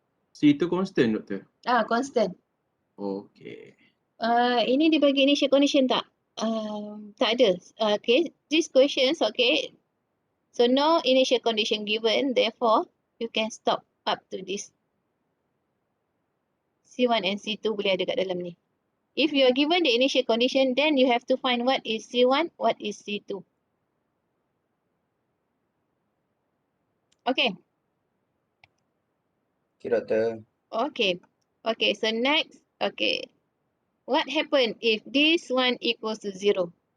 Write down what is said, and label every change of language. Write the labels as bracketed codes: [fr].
[ms] C itu constant, doktor? [en] Constant. Okay. [ms] Ini dibagi initial condition tak? Tak ada. [en] Okay, these questions, okay. So no initial condition given, therefore you can stop up to this. [ms] C1 and C2 boleh ada kat dalam ni. [en] If you are given the initial condition, then you have to find what is C1, what is C2. Okay. Okay, doktor. Okay. Okay, so next, okay. What happen if this one equals to 0?